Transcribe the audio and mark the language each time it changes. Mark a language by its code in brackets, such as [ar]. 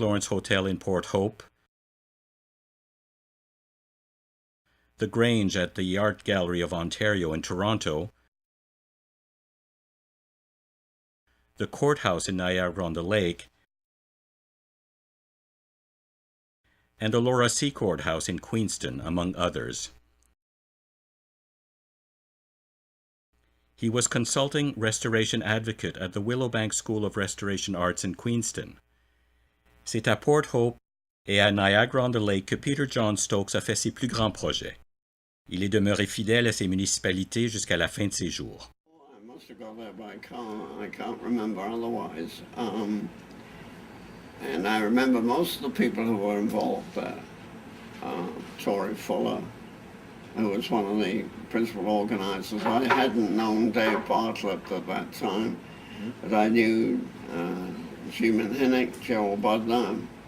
[en] Lawrence Hotel in Port Hope, the Grange at the Art Gallery of Ontario in Toronto, the courthouse in Niagara-on-the-Lake, and the Laura Secord House in Queenston, among others. He was consulting restoration advocate at the Willowbank School of Restoration Arts in Queenston. [fr] C'est à Port Hope et à Niagara-on-the-Lake que Peter John Stokes a fait ses plus grands projets. Il est demeuré fidèle à ses municipalités jusqu'à la fin de ses jours. [en] I must have got there by car. I can't remember otherwise. And I remember most of the people who were involved there. Tory Fuller, who was one of the principal organizers. I hadn't known Dave Bartlett at that time, but I knew Jim Hinnick, Joel Budner,